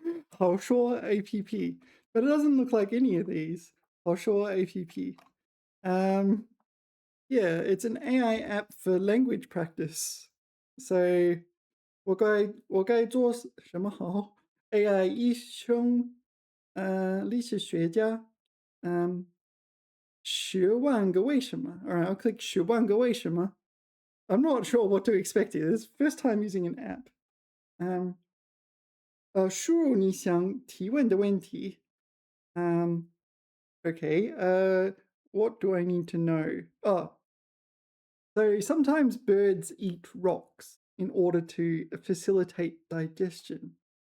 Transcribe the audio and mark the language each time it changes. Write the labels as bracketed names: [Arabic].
[English] 好说 app. But it doesn't look like any of these. 好说 app. Yeah, it's an AI app for language practice. [Chinese] So 我该做什么好 ？AI 医生，历史学家，十万个为什么。 [English] Alright, I'll click 十万个为什么. I'm not sure what to expect here. This is first time using an app. [Chinese] 输入你想提问的问题. [English] Okay, what do I need to know? So sometimes birds eat rocks in order to facilitate digestion.